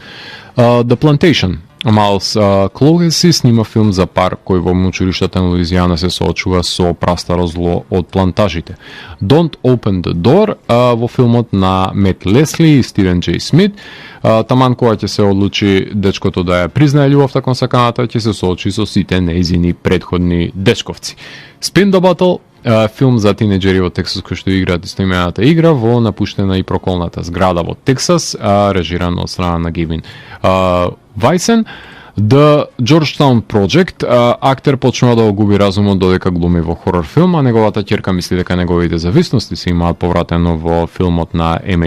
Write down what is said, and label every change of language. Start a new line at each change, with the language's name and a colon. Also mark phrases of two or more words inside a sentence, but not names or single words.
Macedonian: The Plantation, Малс Клоугеси снима филм за пар кој во училиштата на Луизијана се соочува со прастаро зло од плантажите. Don't Open the Door, во филмот на Мет Лесли и Стивен Джей Смит, таман кога ќе се одлучи дечкото да ја признае љубовта кон саканата, ќе се соочи со сите нејзини претходни дечковци. Spin the Bottle, филм за тинеџери во Тексас кој што играат истоимената игра во напуштена и проколната зграда во Тексас, режиран од страна на Гевин Вајсен. The Georgetown Project, актер почнува да го губи разумот додека глуми во хорор филм, а неговата ќерка мисли дека неговите зависности се имаат повратено во филмот на М.А.